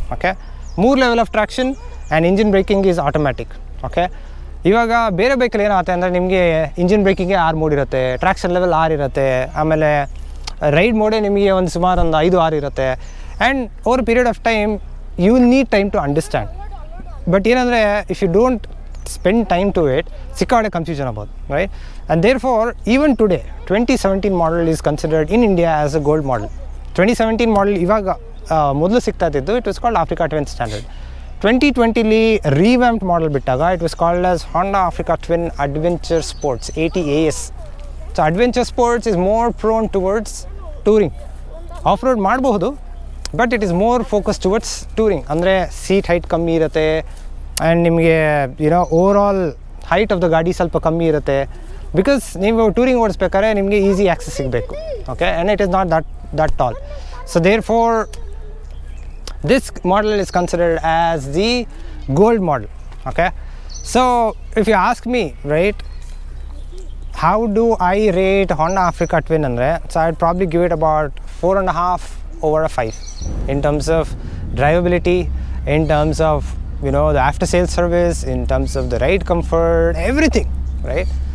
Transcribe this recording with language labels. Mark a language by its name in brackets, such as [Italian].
[English] Okay, 3 level of traction and engine braking is automatic. [Kannada] Okay, ಇವಾಗ ಬೇರೆ ಬೈಕಲ್ಲಿ ಏನಾಗುತ್ತೆ ಅಂದರೆ ನಿಮಗೆ ಇಂಜಿನ್ ಬ್ರೇಕಿಂಗ್ಗೆ 6 ಮೋಡ್ ಇರುತ್ತೆ, ಟ್ರಾಕ್ಷನ್ ಲೆವೆಲ್ 6 ಇರುತ್ತೆ, ಆಮೇಲೆ ರೈಡ್ ಮೋಡೇ ನಿಮಗೆ ಸುಮಾರು ಒಂದು 5-6 ಇರುತ್ತೆ. [English] And over period of time you will need time to understand. But ಏನಂದರೆ if you don't spend time to it, [Kannada] ಸಿಕ್ಕಾಡೆ [English] confusion about, right? And therefore even today 2017 model is considered in India as a gold model. 2017 model [Kannada] ಇವಾಗ ಮೊದಲು ಸಿಗ್ತಾ ಇದ್ದು [English] it was called Africa Twin standard. 2020ಲಿ revamped model [Kannada] ಬಿಟ್ಟಾಗ [English] it was called as Honda Africa Twin Adventure Sports, ATAS. So Adventure Sports is more prone towards touring. Off-road [Kannada] ಮಾಡಬಹುದು, [English] But it is more focus towards touring. [Kannada] ಅಂದರೆ seat height ಕಮ್ಮಿ ಇರುತ್ತೆ and ನಿಮಗೆ over all height of the ಗಾಡಿ ಸ್ವಲ್ಪ ಕಮ್ಮಿ ಇರುತ್ತೆ, [English] because [Kannada] ನೀವು ಟೂರಿಂಗ್ ಓಡಿಸ್ಬೇಕಾದ್ರೆ ನಿಮಗೆ ಈಸಿ ಆ್ಯಕ್ಸಸ್ ಸಿಗಬೇಕು. [English] Okay, and it is not that tall. So therefore this model is considered as the gold model. Okay, so if you ask me, right, how do I rate Honda Africa Twin andre, so I'd probably give it about 4.5 over a 5 in terms of drivability, in terms of the after sales service, in terms of the ride comfort, everything, right?